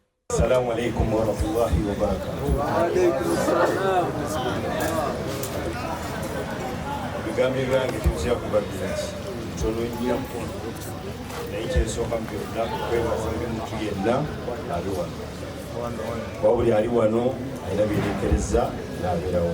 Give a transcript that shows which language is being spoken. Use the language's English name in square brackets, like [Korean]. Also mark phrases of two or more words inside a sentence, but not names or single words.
[Arabic] السلام عليكم ورحمة الله وبركاته. وعليكم السلام. [Ganda] Bigambi byange tuzira kubabira tono nnyo naye kyesooka byonna kwebaza omuntu yenna ali wano wabuli ali wano alina byerekereza n'abeerawo.